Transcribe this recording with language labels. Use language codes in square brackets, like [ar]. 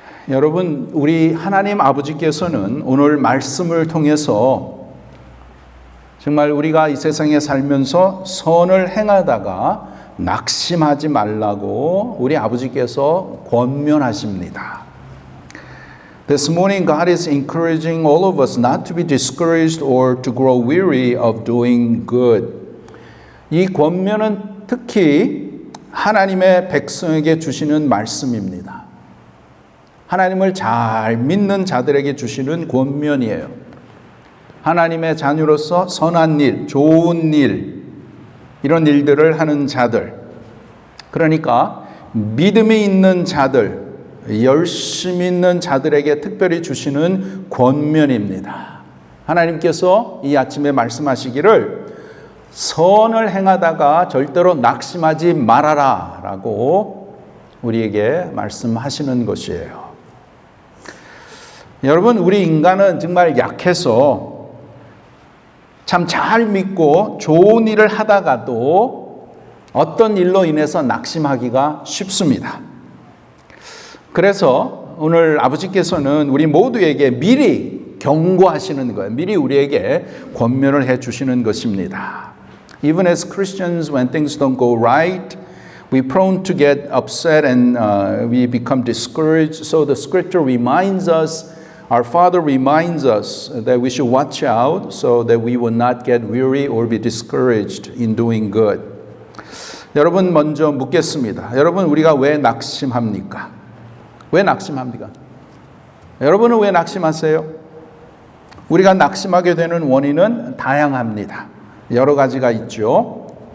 [ko] 여러분, 우리 하나님 아버지께서는 오늘 말씀을 통해서 정말 우리가 이 세상에 살면서 선을 행하다가 낙심하지 말라고 우리 아버지께서 권면하십니다. [en] This morning God is encouraging all of us not to be discouraged or to grow weary of doing good. [ko] 이 권면은 특히 하나님의 백성에게 주시는 말씀입니다. 하나님을 잘 믿는 자들에게 주시는 권면이에요. 하나님의 자녀로서 선한 일, 좋은 일, 이런 일들을 하는 자들, 그러니까 믿음이 있는 자들, 열심히 있는 자들에게 특별히 주시는 권면입니다. 하나님께서 이 아침에 말씀하시기를 선을 행하다가 절대로 낙심하지 말아라 라고 우리에게 말씀하시는 것이에요. 여러분, 우리 인간은 정말 약해서 참 잘 믿고 좋은 일을 하다가도 어떤 일로 인해서 낙심하기가 쉽습니다. 그래서 오늘 아버지께서는 우리 모두에게 미리 경고하시는 거예요. 미리 우리에게 권면을 해 주시는 것입니다. [en] Even as Christians, when things don't go right, we're prone to get upset and we become discouraged. So the scripture reminds us, our Father reminds us that we should watch out so that we will not get weary or be discouraged in doing good. [ko] 여러분, 먼저 묻겠습니다. 여러분, 우리가 왜 낙심합니까? 왜 낙심합니까? 여러분은 왜 낙심하세요? 우리가 낙심하게 되는 원인은 다양합니다. 여러 가지가 있죠.